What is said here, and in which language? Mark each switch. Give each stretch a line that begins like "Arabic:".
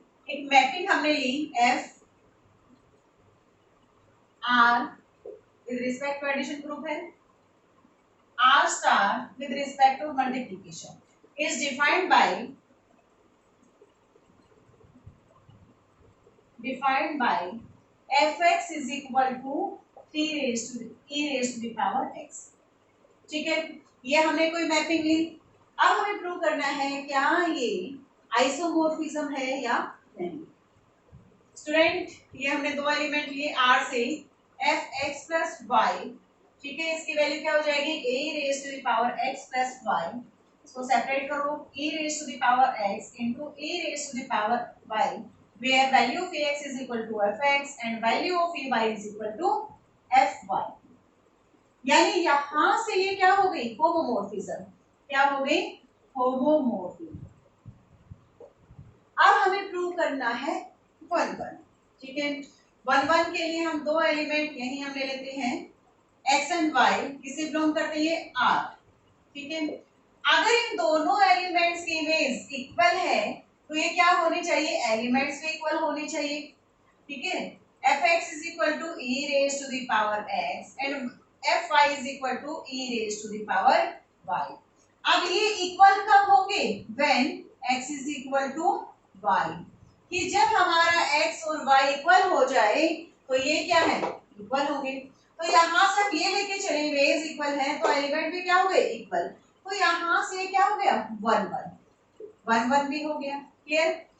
Hindi: एक मैपिंग हमने ली
English: F R with respect to addition group है, R star with respect to multiplication is defined by fx is equal to 3 raised to e raised to the power x।
Hindi: ठीक है, ये हमने कोई mapping ली। अब हमें प्रूव करना है क्या ये आइसोमॉर्फिज्म है या नहीं। स्टूडेंट, ये हमने दो एलिमेंट लिए R से, fx प्लस y। ठीक है, इसकी वैल्यू क्या हो जाएगी? a raise to the power x plus y। इसको सेपरेट करो,
English: e raise to the power x into a raise to the power y, where value of ax is equal to fx and value of ay is equal to fy।
Hindi: यानी यहां से ये क्या हो गई? Homomorphism. क्या हो गई? होमोमॉर्फिज्म। अब हमें प्रूव करना है 1-1। ठीक है, 1-1 के लिए हम दो एलिमेंट यही हम ले लेते हैं x एंड y, किसे बिलोंग करते हैं? R। ठीक है, अगर इन दोनों एलिमेंट्स की इमेज इक्वल है तो ये क्या होनी चाहिए? एलिमेंट्स भी इक्वल होने चाहिए। ठीक है,
English: fx is equal to e raised to the power x and fy is equal to e raised to the power y।
Hindi: अब ये इक्वल कब होंगे?
English: when x is equal to y,
Hindi: कि जब हमारा x और y इक्वल हो जाए तो ये क्या है? इक्वल होंगे। तो तो यहाँ से हम ये लेके चले रेज इक्वल है तो एलिमेंट भी क्या हो गए इक्वल, तो यहाँ से क्या हो गया 1 1 1 1 भी हो गया, क्लियर।